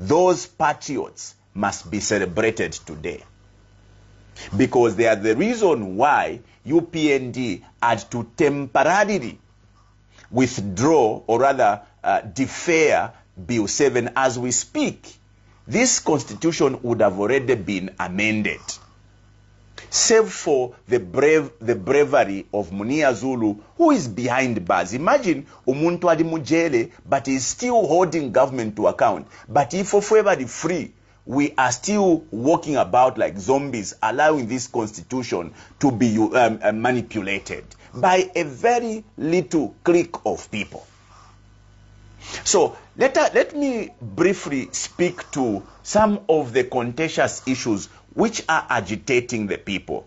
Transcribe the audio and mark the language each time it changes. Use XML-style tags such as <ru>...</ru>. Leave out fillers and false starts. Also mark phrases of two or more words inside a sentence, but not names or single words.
<en>those patriots must be celebrated today, because they are the reason why UPND had to temporarily withdraw, or rather defer Bill 7 as we speak. This constitution would have already been amended, save for the bravery of Munia Zulu, who is behind bars.</en> <bem>Imagine umuntu ali mujele,</bem> <en>but is still holding government to account. But if forever free, we are still walking about like zombies, allowing this constitution to be manipulated by a very little clique of people. So let me briefly speak to some of the contentious issues which are agitating the people.</en>